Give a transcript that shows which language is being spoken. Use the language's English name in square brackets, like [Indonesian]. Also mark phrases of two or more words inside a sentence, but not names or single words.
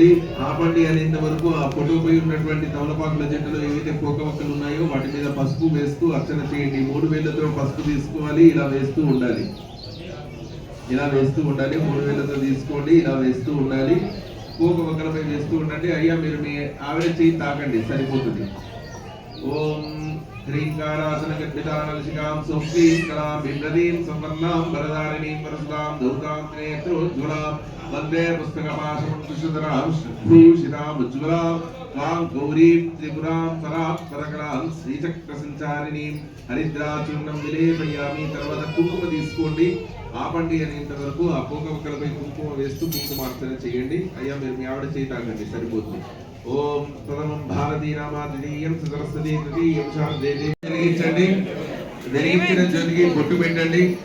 [Telugu] ఆపండి అనేంత వరకు ఆ పొట్టుపై ఉన్నటువంటి తమలపాకుల చెట్టులో ఏవైతే పోకవక్కలు ఉన్నాయో వాటి మీద పసుపు వేస్తూ అర్చన చేయండి. 3 వేళ్లతో పసుపు తీసుకోవాలి, ఇలా వేస్తూ ఉండాలి. ఇలా వేస్తూ ఉండాలి. 3 వేళ్లతో తీసుకోండి, ఇలా వేస్తూ ఉండాలి. పోకవక్కలపై వేస్తూ ఉండండి. అయ్యా మీరు మీ ఆవిడ చేయి తాకండి, సరిపోతుంది. [Sanskrit] ఓం ह्रींकारासन गद्भिदानलशिकां सोक्तीं कलां बिभ्रतीं संवर्णां वरदारिणीं वरसुतां धौतां नेत्रोज्ज्वलां वन्दे पुस्तकपाशं कुशधरां भूषितां उज्ज्वलां त्वां गौरीं त्रिपुरां परात्परकलां श्रीचक्रसञ्चारिणीं हरिद्राचूर्णं विलेपयामि। [Telugu] తర్వాత కుంకుమ తీసుకోండి, ఆపండి అనేంత వరకు ఆ పోకవక్కలపై కుంకుమ వేస్తూ కుంకుమార్చన చేయండి. అయ్యా మీరు మీ ఆవిడ చేయి తాకండి, సరిపోతుంది. [Sanskrit] ఓం ప్రథమం భారతీ నామా ద్వితీయం సరస్వతి తృతీయం శాంతి వెలిగించండి. [Telugu] వెలిగించిన జ్యోతికి బొట్టు పెట్టండి.